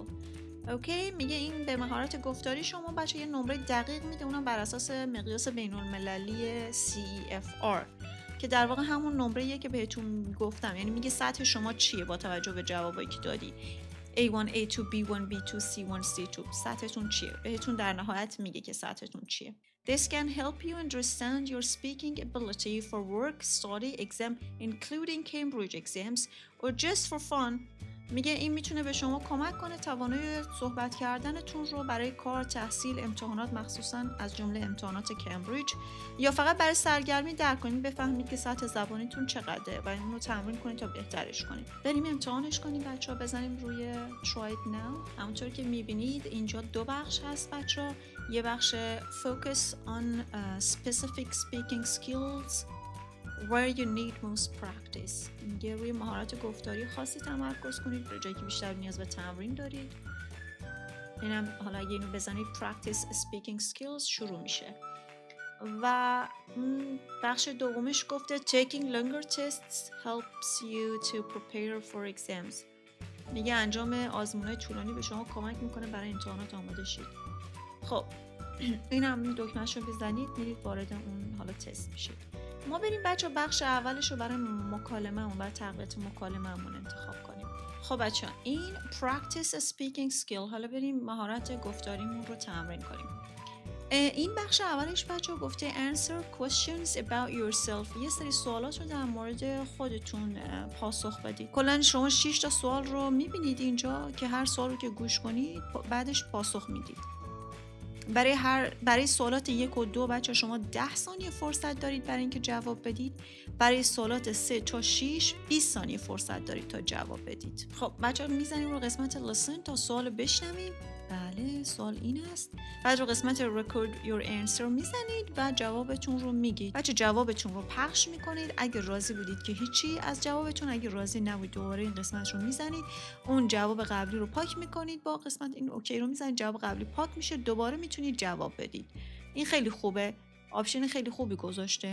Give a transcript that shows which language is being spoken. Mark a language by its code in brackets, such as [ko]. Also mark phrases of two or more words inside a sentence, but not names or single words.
[fa] اوکی، میگه این به مهارت گفتاری شما بچه یه نمره دقیق میده، اونم بر اساس مقیاس بین‌المللی CEFR که در واقع همون نمره‌ایه که بهتون گفتم، یعنی میگه سطح شما چیه با توجه به جوابایی که دادی. A1 A2 B1 B2 C1 C2 سطحتون چیه؟ بهتون در نهایت میگه که سطحتون چیه. [en] This can help you understand your speaking ability for work, study, exam, including Cambridge exams, or just for fun. [fa] میگه این میتونه به شما کمک کنه توانایی صحبت کردنتون رو برای کار، تحصیل، امتحانات، مخصوصاً از جمله امتحانات کمبریج، یا فقط برای سرگرمی درک کنید، بفهمید که سطح زبانیتون چقدره و اون رو تمرین کنید تا بهترش کنید. بریم امتحانش کنیم بچه‌ها، بزنیم روی [en] try it now. [fa] همونطور که میبینید اینجا دو بخش هست بچه‌ها. یه بخش [en] focus on specific speaking skills where you need most practice. [fa] میگه روی مهارت گفتاری خاصی تمرکز کنید به جایی که بیشتر نیاز به تمرین دارید. اینم حالا اگه اینو بزنید [en] practice speaking skills [fa] شروع میشه. و بخش دومش گفته [en] taking longer tests helps you to prepare for exams. [fa] میگه انجام آزمون‌های طولانی به شما کمک میکنه برای امتحانات آماده شید. خب اینم دکمه‌شو بزنید میرید وارد اون حالا تست میشید. ما بریم بچه بخش اولش رو برای مکالمه‌مون، برای تقویت مکالمه‌مون انتخاب کنیم. خب بچه این [en] practice speaking skill، [fa] حالا بریم مهارت گفتاریمون رو تمرین کنیم. این بخش اولش بچه گفته [en] answer questions about yourself. [fa] یه سری سوالات رو در مورد خودتون پاسخ بدید. کلاً شما 6 تا سوال رو میبینید اینجا که هر سوال رو که گوش کنید بعدش پاسخ میدید. برای سوالات 1 و 2 بچه شما 10 ثانیه فرصت دارید برای اینکه جواب بدید. برای سوالات 3 تا 6 20 ثانیه فرصت دارید تا جواب بدید. خب بچه میزنیم رو قسمت listen تا سوال بشنویم. بله سوال این است. بعد رو قسمت [en] record your answer [fa] میزنید و جوابتون رو میگید. بچه جوابتون رو پخش میکنید. اگه راضی بودید که هیچی از جوابتون، اگه راضی نبودید دوباره این قسمت رو میزنید، اون جواب قبلی رو پاک میکنید، با قسمت این اوکی رو میزنید، جواب قبلی پاک میشه، دوباره میتونید جواب بدید. این خیلی خوبه، آپشن خیلی خوبی گذاشته.